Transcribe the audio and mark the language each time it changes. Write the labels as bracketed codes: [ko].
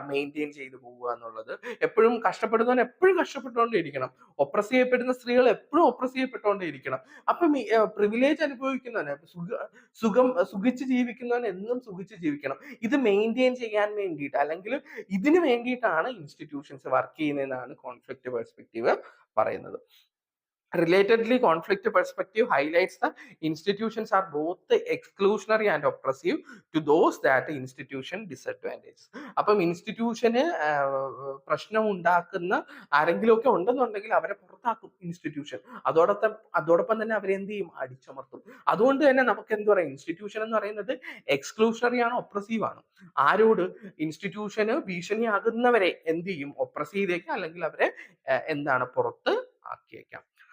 [ml] Maintain ചെയ്തു പോവുക എന്നുള്ളത്. എപ്പോഴും കഷ്ടപ്പെടുന്നവൻ എപ്പോഴും കഷ്ടപ്പെട്ടുകൊണ്ടേയിരിക്കണം, ഒപ്രസ് ചെയ്യപ്പെടുന്ന സ്ത്രീകൾ എപ്പോഴും ഒപ്രസ് ചെയ്യപ്പെട്ടുകൊണ്ടേയിരിക്കണം. അപ്പം പ്രിവിലേജ് അനുഭവിക്കുന്നവന് സുഖിച്ച് ജീവിക്കുന്നവൻ എന്നും സുഖിച്ച് ജീവിക്കണം. ഇത് മെയിൻറ്റെയിൻ ചെയ്യാൻ വേണ്ടിയിട്ട് അല്ലെങ്കിൽ ഇതിനു വേണ്ടിയിട്ടാണ് ഇൻസ്റ്റിറ്റ്യൂഷൻസ് വർക്ക് ചെയ്യുന്നതെന്നാണ് കോൺഫ്ലിക്റ്റ് പെർസ്പെക്റ്റീവ് പറയുന്നത്. [en] Relatedly, conflict perspective highlights the institutions are both exclusionary and oppressive to those that institution disadvantages. [ml] അപ്പം ഇൻസ്റ്റിറ്റ്യൂഷന് പ്രശ്നം ഉണ്ടാക്കുന്ന ആരെങ്കിലും ഒക്കെ ഉണ്ടെന്നുണ്ടെങ്കിൽ അവരെ പുറത്താക്കും ഇൻസ്റ്റിറ്റ്യൂഷൻ. അതോടൊപ്പം തന്നെ അവരെ എന്ത് ചെയ്യും? അടിച്ചമർത്തും. അതുകൊണ്ട് തന്നെ നമുക്ക് എന്ത് പറയാം? ഇൻസ്റ്റിറ്റ്യൂഷൻ എന്ന് പറയുന്നത് എക്സ്ക്ലൂഷണറി ആണ്, ഒപ്രസീവ് ആണ്. ആരോട്? ഇൻസ്റ്റിറ്റ്യൂഷന് ഭീഷണിയാകുന്നവരെ എന്ത് ചെയ്യും? ഒപ്രസ് ചെയ്തേക്കാം, അല്ലെങ്കിൽ അവരെ എന്താണ് പുറത്ത് ആക്കിയേക്കാം.